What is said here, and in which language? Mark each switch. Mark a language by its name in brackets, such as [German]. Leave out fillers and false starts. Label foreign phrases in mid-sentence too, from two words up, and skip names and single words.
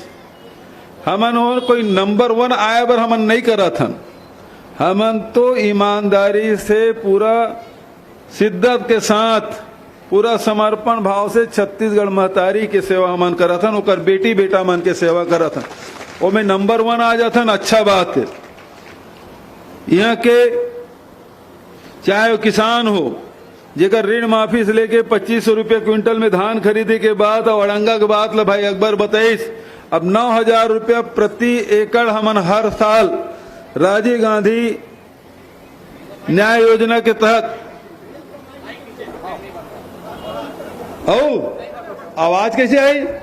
[Chhattisgarhi] हमन और कोई नंबर 1 आया पर हमन नहीं करत हन, हमन तो ईमानदारी से पूरा शिद्दत के साथ पूरा समर्पण भाव से छत्तीसगढ़ महतारी के सेवा हमन करत हन, ओकर बेटी बेटा मन के सेवा करत हन। वो में नंबर 1 आ जाथन, अच्छा बात है। यहाँ के चाहे वो किसान हो जेकर ऋण माफी से लेके 2500 रुपये क्विंटल में धान खरीदे के बाद और अड़ंगा के बाद ला भाई अकबर बताइस, अब 9,000 रुपया प्रति एकड़ हमन हर साल राजीव गांधी न्याय योजना के तहत आवाज कैसे आई?